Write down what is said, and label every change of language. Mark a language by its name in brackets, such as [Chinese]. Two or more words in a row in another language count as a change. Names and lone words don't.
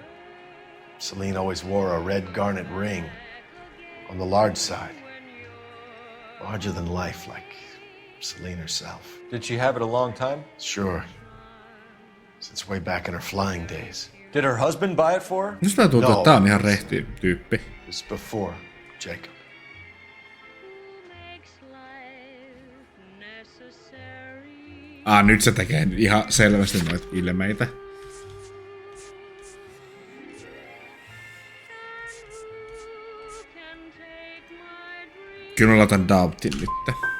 [English] Celine always wore a red garnet ring. On the large side. Larger than life, like Celine herself. Did she have it a long time? Sure. Since way back in her flying days. Did her husband buy it for her? [Finnish] Musta tuntuu, että tää on ihan rehti tyyppi. [English] It was before Jacob. [Finnish] Nyt se tekee ihan selvästi noita ilmeitä. Kyllä mä laitan doubtin nyt.